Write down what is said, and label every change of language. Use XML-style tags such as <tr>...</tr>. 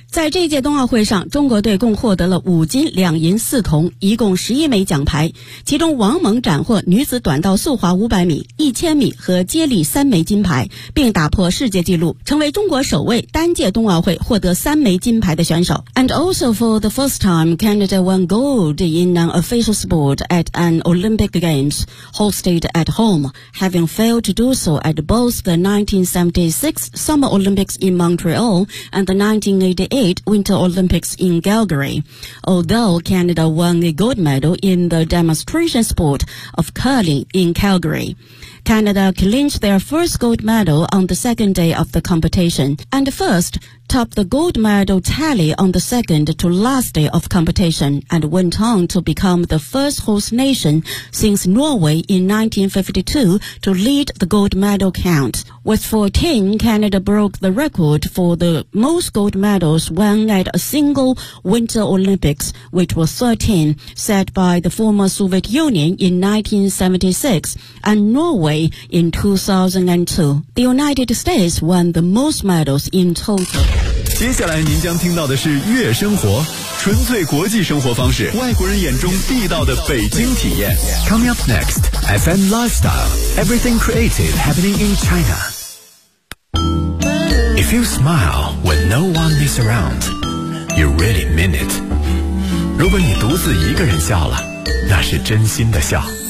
<zh>在这届冬奥会上，中国队共获得了5金2银4铜，一共11枚奖牌，其中王蒙斩获女子短道速滑500米、1000米和接力3枚金牌，并打破世界纪录，成为中国首位单届冬奥会获得3枚金牌的选手。</zh> <en>And also for the first time, Canada won gold in an official sport at an Olympic Games hosted at home, having failed to do so at both the 1976 Summer Olympics in Montreal and the 1988 Winter Olympics in Calgary. Although Canada won a gold medal in the demonstration sport of curling in Calgary, Canada clinched their first gold medal on the second day of the competition and first topped the gold medal tally on the second to last day of competition and went on to become the first host nation since Norway in 1952 to lead the gold medal count. With 14, Canada broke the record for the most gold medals won at a single Winter Olympics, which was 13, set by the former Soviet Union in 1976 and Norway in 2002. The United States won the most medals in total.</en> <zh>接下来您将听到的是月生活，纯粹国际生活方式，外国人眼中地道的北京体验。</zh> <en>Coming up next, FM Lifestyle, Everything Creative Happening in China. If you smile when no one is around, you really mean it.</en> <zh>如果你独自一个人笑了，那是真心的笑。</zh>